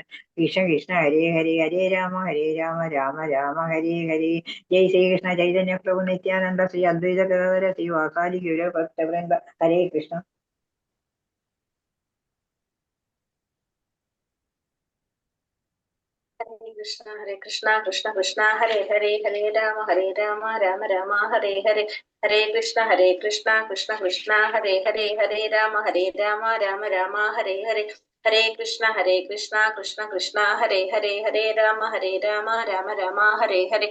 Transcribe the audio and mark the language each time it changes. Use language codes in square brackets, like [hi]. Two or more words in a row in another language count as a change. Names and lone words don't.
[sa] कृष्ण कृष्ण हरे हरे हरे राम राम राम हरे हरे. जय श्रीकृष्ण चैतन्य प्रभु नित्यानन्द श्री अद्वैत गदाधर श्री वासादि गुरु भक्तवृन्द. हरे कृष्ण. हरे कृष्ण कृष्ण कृष्ण हरे हरे हरे राम राम राम हरे हरे. हरे कृष्ण कृष्ण कृष्ण हरे हरे हरे राम राम राम हरे हरे. हरे कृष्ण कृष्ण कृष्ण हरे हरे हरे राम राम राम हरे हरे.